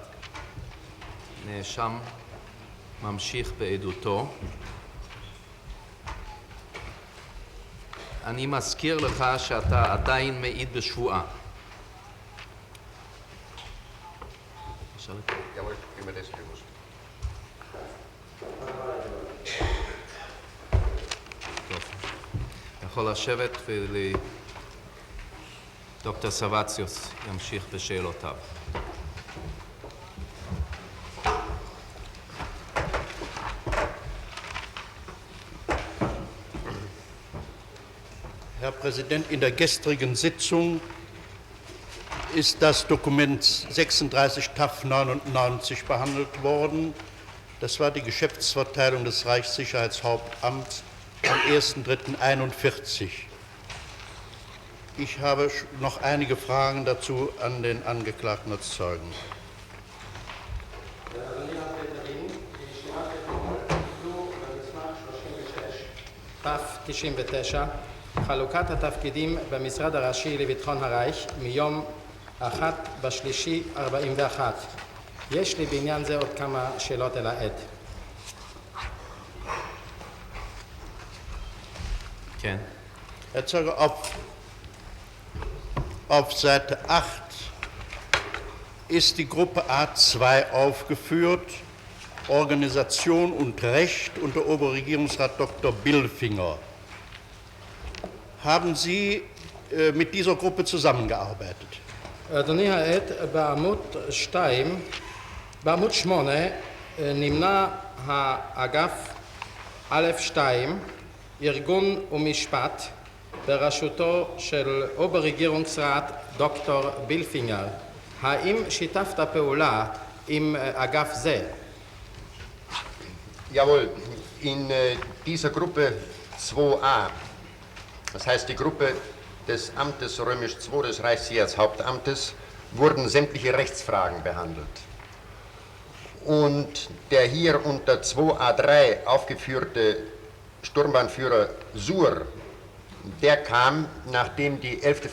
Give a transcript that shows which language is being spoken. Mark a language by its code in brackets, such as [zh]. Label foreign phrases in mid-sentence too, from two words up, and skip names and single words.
[he] נאשם ממשיך בעדותו. אני מזכיר לך שאתה עדיין מעיד בשבועה. [de] Jawohl, immer das gewusst. [he] טוב. יכול לשבת דוקטור סבציוס ימשיך בשאלותיו. [de] Herr Präsident, in der gestrigen Sitzung ist das Dokument 36 TAF 99 behandelt worden. Das war die Geschäftsverteilung des Reichssicherheitshauptamts am 1.3.41. Ich habe noch einige Fragen dazu an den Angeklagten als Zeugen. [he] ת99, חלוקת התפקידים במשרד הראשי לביטחון הרייך מיום 1/3/41. יש לי בעניין זה עוד כמה שאלות אל העד. כן. [de] Herr Zeuge, auf Seite 8 ist die Gruppe A2 aufgeführt, Organisation und Recht unter Oberregierungsrat Dr. Billfinger. Haben Sie mit dieser Gruppe zusammengearbeitet? [he] אדוני העד, בעמוד 8 נמנה האגף א'2, ארגון ומשפט, בראשותו של אובררגierungsrat דוקטור בילפינגר. האם שיתפת פעולה עם אגף זה? [de] Jawohl, in dieser Gruppe 2a, das heißt die Gruppe des Amtes Römisch II des Reichssicherheitshauptamtes, wurden sämtliche Rechtsfragen behandelt. Und der hier unter 2a3 aufgeführte Sturmbahnführer Suhr, der kam, nachdem die 11.